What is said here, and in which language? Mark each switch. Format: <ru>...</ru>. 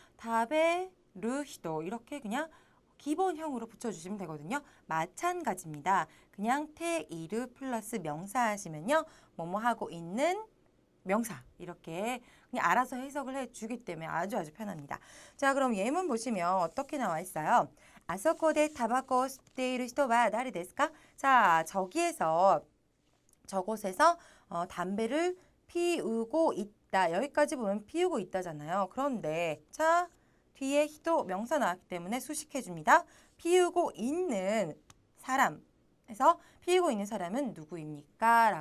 <ko>다베, 르히도 이렇게 그냥 기본형으로 붙여주시면 되거든요. 마찬가지입니다. 그냥 테이르 플러스 명사 하시면요. 뭐뭐 하고 있는 명사 이렇게 그냥 알아서 해석을 해주기 때문에 아주 편합니다. 자, 그럼 예문 보시면 어떻게 나와 있어요?</ko> <ja>아서코데 타바코吸っている人は誰ですか?</ja> <ko>자, 저곳에서 담배를 피우고 있다. 여기까지 보면 피우고 있다잖아요. 그런데 자, 뒤에 히도 명사 나왔기 때문에 수식해 줍니다. 피우고 있는 사람. 해서 피우고 있는 사람은 누구입니까?</ko>